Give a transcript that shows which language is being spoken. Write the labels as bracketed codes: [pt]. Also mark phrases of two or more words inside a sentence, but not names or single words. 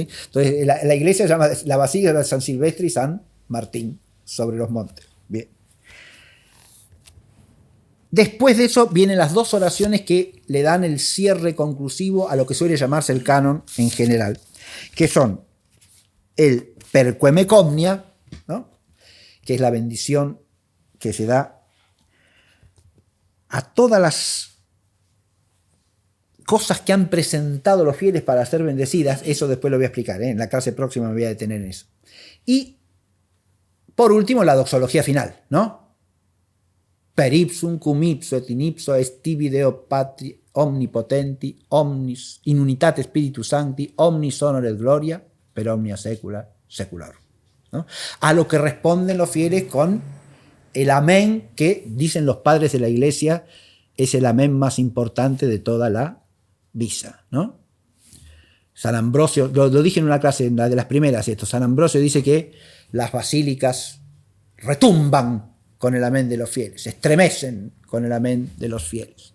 [es] Entonces la iglesia se llama la basílica de San Silvestre y San Martín sobre los montes. Bien. Después de eso vienen las dos oraciones que le dan el cierre conclusivo a lo que suele llamarse el canon en general, que son el [la] perquemek omnia, [es] ¿no? Que es la bendición que se da a todas las cosas que han presentado los fieles para ser bendecidas. Eso después lo voy a explicar, en la clase próxima me voy a detener en eso. Y por último la doxología final, ¿no? [la] Per ipsum cum ipso et in ipso est tibi Deo Patri omnipotenti omnis in unitate Spiritus Sancti omnis honor et gloria per omnia secula secularum, [es] ¿no? A lo que responden los fieles con el amén que dicen los padres de la iglesia es el amén más importante de toda la misa, ¿no? San Ambrosio, lo dije en una clase, en la de las primeras, esto, San Ambrosio dice que las basílicas retumban con el amén de los fieles, se estremecen con el amén de los fieles.